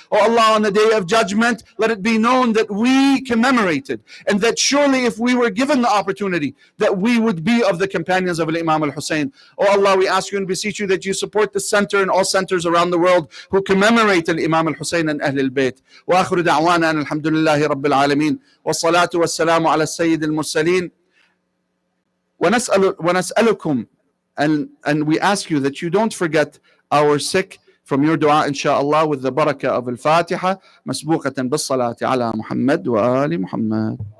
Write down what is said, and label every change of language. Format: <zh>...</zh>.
<en>Oh Allah, on the day of judgment, let it be known that we commemorated, and that surely if we were given the opportunity, that we would be of the companions of Imam al-Hussein. Oh Allah, we ask you and beseech you that you support the center and all centers around the world who commemorate Imam al-Hussein and Ahlul Bayt.</en> <ar>وآخر دعوانا أن الحمد لله رب العالمين والصلاة والسلام على السيد المرسلين. ونسألكم,</ar> <en>and we ask you that you don't forget our sick from your dua inshallah with the barakah of al-Fatiha</en> <ar>مسبوقة بالصلاة على محمد وآل محمد.</ar>